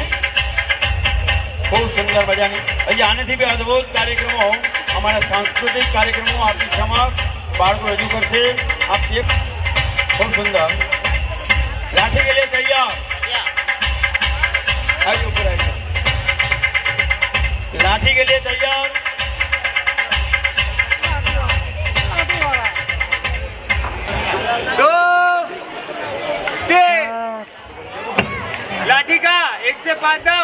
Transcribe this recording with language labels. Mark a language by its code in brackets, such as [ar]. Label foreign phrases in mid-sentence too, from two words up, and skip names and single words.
[gu] ખૂબ સુંદર મજાની. હજી આનાથી બી અદ્ભુત કાર્યક્રમો અમારા સાંસ્કૃતિક કાર્યક્રમો આપની સમક્ષ બાળકો રજૂ કરશે. આપ ખૂબ સુંદર. [hi] लाठी के लिए तैयार. आगे ऊपर आइए. लाठी के लिए तैयार. लाठी का 1 से 5 दाव.